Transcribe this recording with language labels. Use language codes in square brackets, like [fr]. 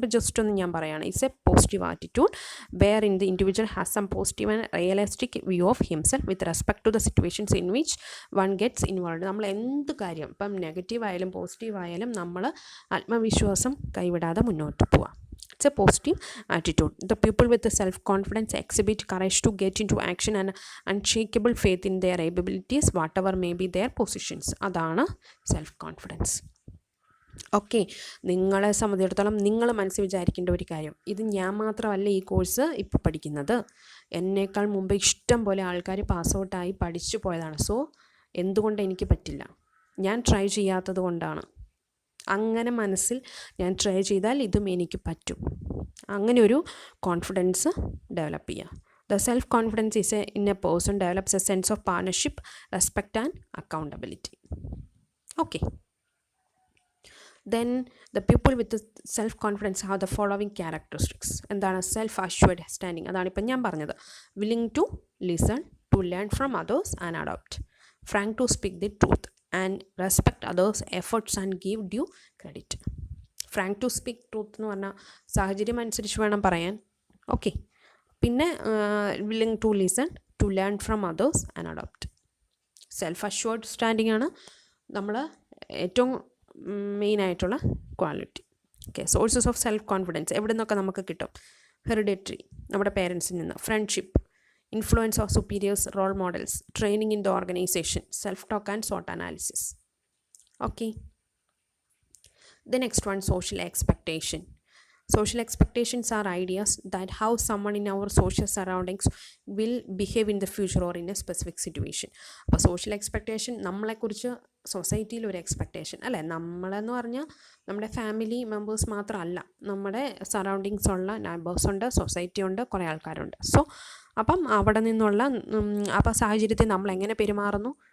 [ml] അപ്പോൾ ജസ്റ്റ് ഒന്ന് ഞാൻ പറയുകയാണ്, [en] It's a positive attitude wherein the individual has some positive and realistic view of himself with respect to the situations in which one gets involve. [ml] നമ്മൾ എന്ത് കാര്യം, ഇപ്പം negative ആയാലും positive ആയാലും, നമ്മൾ ആത്മവിശ്വാസം കൈവിടാതെ മുന്നോട്ട് പോവാം. [en] It's a positive attitude. The people with the self-confidence exhibit courage to get into action and unshakable faith in their abilities, whatever may be their positions. [ml] അതാണ് സെൽഫ് കോൺഫിഡൻസ്. ഓക്കെ, നിങ്ങളെ സംബന്ധിച്ചിടത്തോളം നിങ്ങൾ മനസ്സിൽ വിചാരിക്കേണ്ട ഒരു കാര്യം, ഇത് ഞാൻ മാത്രമല്ല ഈ കോഴ്സ് ഇപ്പോൾ പഠിക്കുന്നത്, എന്നേക്കാൾ മുമ്പ് ഇഷ്ടം പോലെ ആൾക്കാർ പാസ് ഔട്ടായി പഠിച്ചു പോയതാണ്. സോ എന്തുകൊണ്ട് എനിക്ക് പറ്റില്ല? ഞാൻ ട്രൈ ചെയ്യാത്തത് കൊണ്ടാണ്. അങ്ങനെ മനസ്സിൽ ഞാൻ ട്രൈ ചെയ്താൽ ഇതും എനിക്ക് പറ്റും, അങ്ങനെ ഒരു കോൺഫിഡൻസ് ഡെവലപ്പ് ചെയ്യുക. [en] The self confidence is in a person develops a sense of partnership, respect and accountability. Okay, then the people with self confidence have the following characteristics. [ml] എന്താണ്? [en] Self assured standing. [ml] അതാണിപ്പം ഞാൻ പറഞ്ഞത്. [en] Willing to listen, to learn from others and adopt, frank to speak the truth and respect others' efforts and give due credit. Frank to speak truth [ml] എന്ന് പറഞ്ഞാൽ സാഹചര്യം അനുസരിച്ച് വേണം പറയാൻ. [en] Okay, പിന്നെ willing to listen, to learn from others and adopt. [ml] Self assured standing ആണ് നമ്മൾ ഏറ്റവും മെയിനായിട്ടുള്ള quality. [en] okay, sources of self confidence [ml] എവിടെ നിന്നൊക്കെ നമുക്ക് കിട്ടും? [en] hereditary, [ml] നമ്മുടെ പേരൻസിൽ നിന്ന്, [en] Friendship, influence of superiors, role models, training in the organization, self-talk and SWOT analysis. Okay. The next one, social expectation. Social expectations are ideas that how someone in our social surroundings will behave in the future or in a specific situation. [ml] അപ്പോൾ social expectation നമ്മളെക്കുറിച്ച് സൊസൈറ്റിയിൽ ഒരു expectation അല്ലേ? നമ്മളെന്ന് പറഞ്ഞാൽ നമ്മുടെ family members മാത്രമല്ല, നമ്മുടെ സറൗണ്ടിങ്സ് ഉള്ള നൈബേഴ്സ് ഉണ്ട്, സൊസൈറ്റി ഉണ്ട്, കുറേ ആൾക്കാരുണ്ട്. സോ അപ്പം അവിടെ നിന്നുള്ള അപ്പോൾ സാഹചര്യത്തിൽ നമ്മൾ എങ്ങനെ പെരുമാറുന്നു,